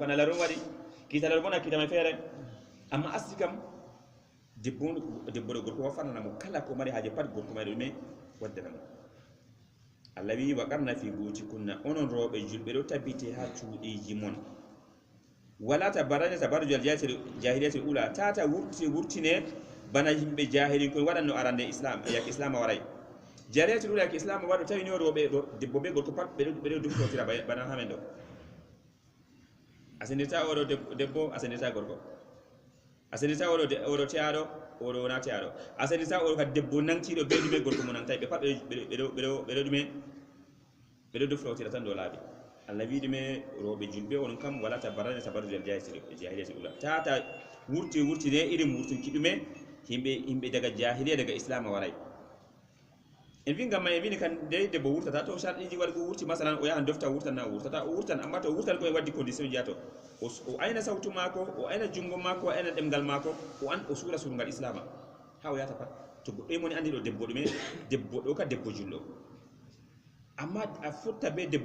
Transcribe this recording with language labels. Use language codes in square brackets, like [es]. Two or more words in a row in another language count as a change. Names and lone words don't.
[ff] kana laron waɗi kiita laro bona kiita may feere amma asli kam debbo ɗo gorko wafanana mo kala ko mari haaje pat gorko may ɗo ɗume waddana mo Allah wi [ar] waqarna fi buyutikunna [ff] onon rooɓe julɓe ɗo tabbite ha cuuɗiji mon [ar] wala tabarrajna tabarrujal jahiliyatil ula [ff] tata wurtine bana yimɓe jahilin koye waɗanno arande islam yake islam waray [ar] jahiliyatil ula [ff] yake islam waɗo tawi ni rooɓe debbo be gorko pat ɓeɗo duftotira bana hamen ɗo a sendirta oɗo debbo a sendirta gorko a sendirta oɗo teyaɗo oɗo wona teyaɗo a sendirta oɗo kadi debbo nangtiɗo be ɗume gorko mo nangtayi ɓe pat ɓeɗo ɗume ɓeɗo duftotira tan dow laaɓi Allah wi ɗume rooɓe julɓe onon kam [ar] wala tabarrajna tabarrujal jahiliyatil ula [ff] tata wurtine irin wurtinki ɗume himɓe daga jahiliya daga islam waray en wi ngam ma en wini kan de debbo wurtata to sharɗiji waɗi wurti masalan o yahan dofta wurtanna o wurtata o wurtan amma to wurtan koye waddi condition jiya to o ayna sawtu mako o ayna jungo mako o ayna ɗemgal mako o suura surungal islama ha o yata pat to goɗɗo e moni andi ɗo debbo ɗume debbo ɗo ka debbo julɗo amma a fotta be debbo